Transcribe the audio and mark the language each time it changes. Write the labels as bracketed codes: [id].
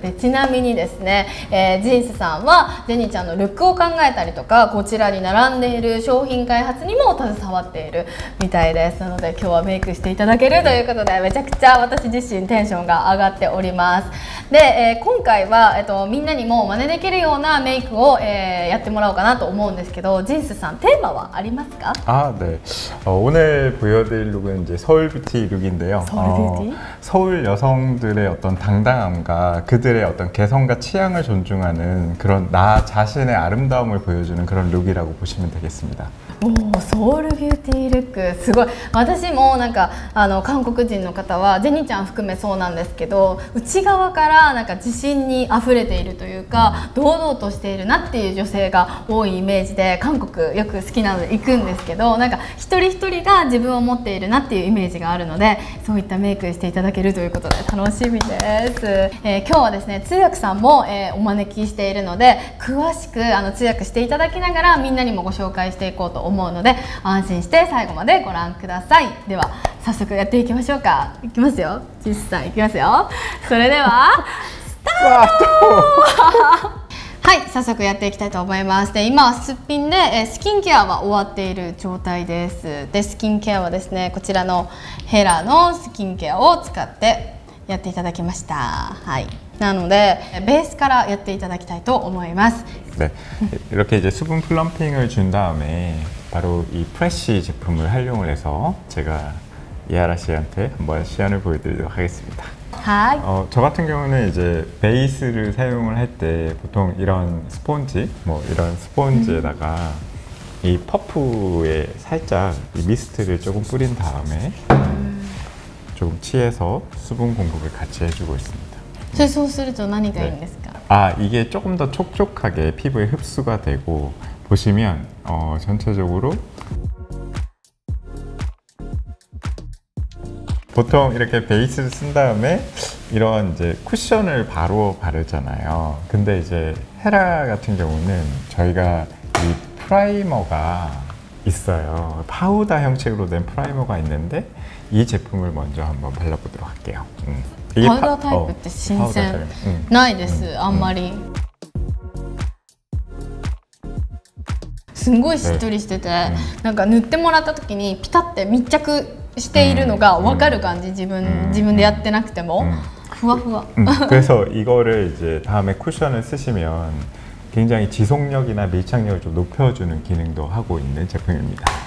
[ja] でちなみにですね、ジンスさんはジェニちゃんのルックを考えたりとか、こちらに並んでいる商品開発にも携わっているみたいです。なので今日はメイクしていただけるということで、めちゃくちゃ私自身テンションが上がっております。で、今回は、みんなにも真似できるようなメイクを、やってもらおうかなと思うんですけど、ジンスさんテーマはありますか？ [ko] 네. 오늘 보여드릴 룩은 이제 서울 뷰티 룩인데요. 서울 뷰티? 서울 여성들의 어떤 당당함과 그들의 어떤 개성과 취향을 존중하는 그런 나 자신의 아름다움을 보여주는 그런 룩이라고 보시면 되겠습니다. [ja] ソウルビューティールックすごい。私もなんか韓国人の方はジェニちゃん含めそうなんですけど、内側からなんか自信にあふれているというか、堂々としているなっていう女性が多いイメージで、韓国よく好きなので行くんですけど、なんか一人一人が自分を持っているなっていうイメージがあるので、そういったメイクしていただけるということで楽しみです。今日はですね、通訳さんも、お招きしているので、詳しく通訳していただきながらみんなにもご紹介していこうと思うので、安心して最後までご覧ください。では早速やっていきましょうか。いきますよ、ジンスさんいきますよ。それではスタートはい、早速やっていきたいと思います。で今はすっぴんで、スキンケアは終わっている状態です。でスキンケアはですね、こちらのヘラのスキンケアを使ってやっていただきました。はい、なのでベースからやっていただきたいと思います。 [ko] 네. 이렇게 이제 수분 플럼핑을 준 다음에 바로 이 프레쉬 제품을 활용을 해서 제가 이하라 씨한테 한번 시연을 보여드리도록 하겠습니다. 저 같은 경우는 이제 베이스를 사용을 할 때 보통 이런 스폰지, 뭐 이런 스폰지에다가 이 퍼프에 살짝 이 미스트를 조금 뿌린 다음에 조금 치해서 수분 공급을 같이 해주고 있습니다. [ja] そうすると何がいいんですか？ [ko] 이게 조금 더 촉촉하게 피부에 흡수가 되고, 보시면 전체적으로 보통 이렇게 베이스를 쓴 다음에 이런 이제 쿠션을 바로 바르잖아요. 근데 이제 헤라 같은 경우는 저희가 이 프라이머가 있어요. 파우더 형식으로 된 프라이머가 있는데 이 제품을 먼저 한번 발라보도록 할게요. 이게 파우더 타입 [ja] って新鮮ないです。あんまりすんごいしっとりしてて、なんか塗ってもらった時にピタって密着しているのが分かる感じ。自分でやってなくてもふわふわ。 [ko] 그래서 이거를 이제 다음에 쿠션을 쓰시면 굉장히 지속력이나 밀착력을 좀 높여주는 기능도 하고 있는 제품입니다.